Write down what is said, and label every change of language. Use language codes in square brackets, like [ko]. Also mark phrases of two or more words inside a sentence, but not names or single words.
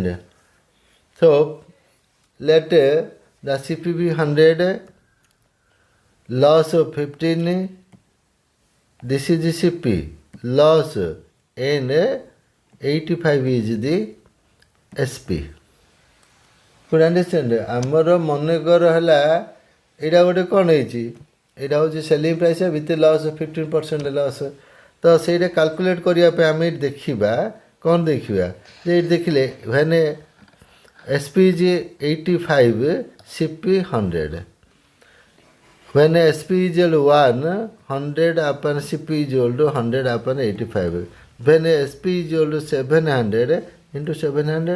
[en] So let the CP be 100, loss of 15. This is the CP. Loss and 85 is the SP. Could you understand? [or] ଆମର ମନେକର ହେଲା ଏଇଟା ଗୋଟେ କ'ଣ ହେଇଛି, ଏଇଟା ହେଉଛି [en] selling price with loss 15% loss. [or] ତ ସେଇଟା କାଲକୁଲେଟ୍ କରିବା ପାଇଁ ଆମେ ଏଇଠି ଦେଖିବା କ'ଣ ଦେଖିବା ଯେ ଏଇଠି ଦେଖିଲେ [en] when SP is 85, CP 100. When SP is 1, 100 upon CP is equal to 100 upon 85. When SP is equal to 700 into 700.